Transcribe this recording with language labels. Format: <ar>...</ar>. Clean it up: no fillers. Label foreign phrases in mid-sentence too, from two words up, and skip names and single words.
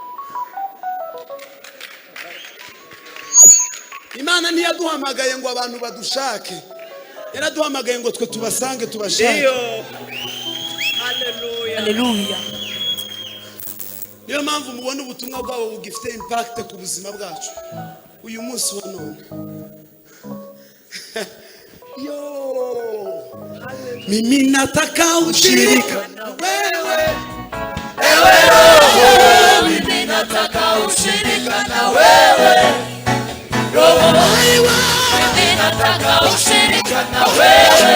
<rw>Imana ntiyaduhamagaye ngo abantu badushake, yaraduhamagaye ngo twe tubasange tubashake. Haleluya, haleluya. Niyo mpamvu mubona ubutumwa bwabo bugifite impact ku buzima bwacu uyu munsi wa none.</rw> <sw>Yo, mimi nataka ushirika na wewe, Ewe Roho, mimi nataka ushirika na wewe. Roho, mimi nataka ushirika na wewe.</sw>